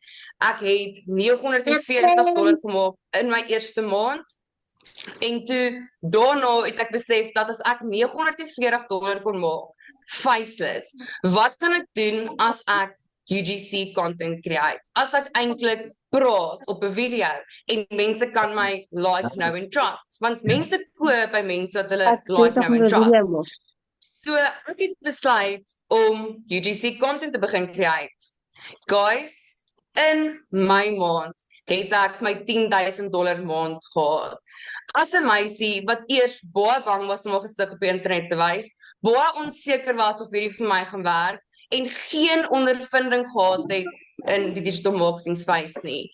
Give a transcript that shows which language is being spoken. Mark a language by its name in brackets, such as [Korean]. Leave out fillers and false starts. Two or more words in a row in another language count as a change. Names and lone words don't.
[Afrikaans] Ek het $940 gemaak in my eerste maand. En toe daarna het ek besef dat as ek $940 kon maak, faceless, wat kan ek doen as ek [English] UGC content create? [Afrikaans] As ek eintlik praat op 'n video en mense kan my [English] like, know and trust, [Afrikaans] want mense koop by mense wat hulle [English] like, know and trust. [Afrikaans] So ek het besluit om [English] UGC content [Afrikaans] te begin create. Guys, in my maand het ek my $10,000 maand gehad. As 'n meisie wat eers baie bang was om haar gesig op die internet te wys, baie onseker was of hierdie vir my gaan werk en geen ondervinding gehad het in die [English] digital marketing space [Afrikaans] nie.